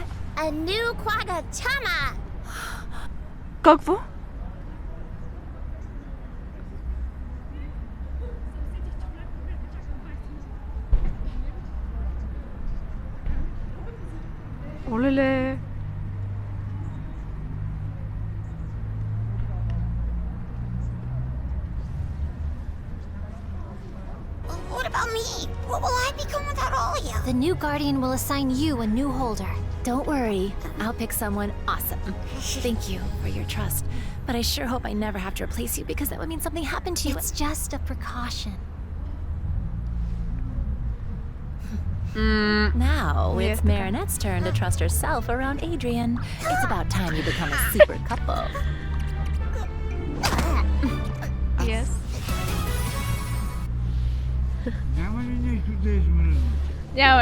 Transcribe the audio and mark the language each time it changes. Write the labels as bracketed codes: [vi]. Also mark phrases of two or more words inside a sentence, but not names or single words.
[en] A new Quagatama! [bg] Какво? Олеле. [en] What about me? What will I become without all of you? The new guardian will assign you a new holder. Don't worry, I'll pick someone awesome. Thank you for your trust, but I sure hope I never have to replace you because that would mean something happened to you. It's just a precaution. Now, it's Marinette's turn to trust herself around Adrian. It's about time you become a super couple. Yes. [bg] Няма.